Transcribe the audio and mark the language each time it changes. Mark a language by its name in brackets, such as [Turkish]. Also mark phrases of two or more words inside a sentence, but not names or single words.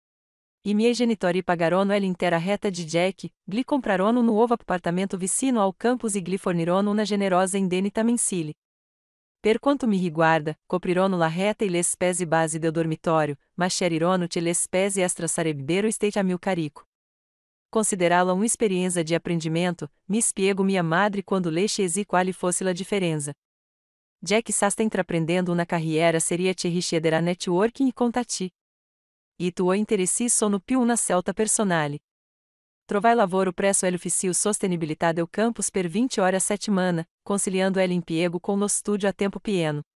[Italian] I miei genitori pagarono l'intera retta di Jack, gli comprarono un nuovo appartamento vicino ao campus e gli fornirono una generosa indennità mensile. Per quanto mi riguarda, coprirono la retta e le spese base del dormitorio, ma sceglirono che le spese extra sarebbero state a mio carico. [Portuguese] Considerá-la uma experiência de aprendimento, [Italian] mi spiego mia madre quando le chiesi quale fosse la differenza. Jack sta intraprendendo una carriera seria che richiederà networking e contatti. I tuoi interessi sono più una scelta personale. Trovai lavoro presso l'ufficio sostenibilità del campus per 20 ore a settimana, conciliando l'impiego con lo studio a tempo pieno.